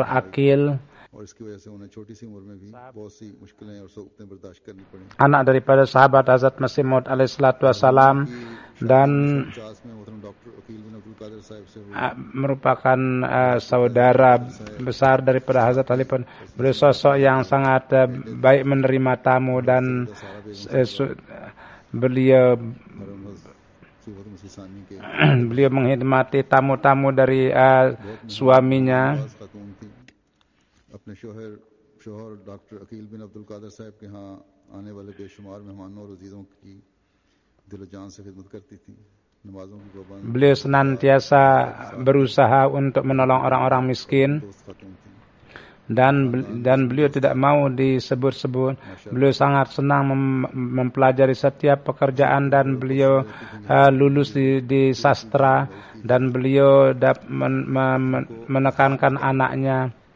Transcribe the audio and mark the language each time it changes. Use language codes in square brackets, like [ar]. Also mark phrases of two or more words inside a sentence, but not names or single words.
[id] Akil, anak daripada sahabat Hazrat Masih Maud alaihi salatu wassalam dan merupakan saudara besar daripada Hazrat Ali. Beliau sosok yang sangat baik menerima tamu dan beliau menghormati tamu-tamu dari suaminya. [ur] اپنے شوہر ڈاکٹر عقیل بن عبد القادر صاحب کے یہاں آنے والے بےشمار مہمانوں اور عزیزوں کی دل جان سے خدمت کرتی تھی. [id] Beliau senantiasa berusaha untuk menolong orang-orang miskin dan beliau tidak mau disebut-sebut. Beliau sangat senang mempelajari setiap pekerjaan dan beliau lulus di sastra dan beliau menekankan anaknya.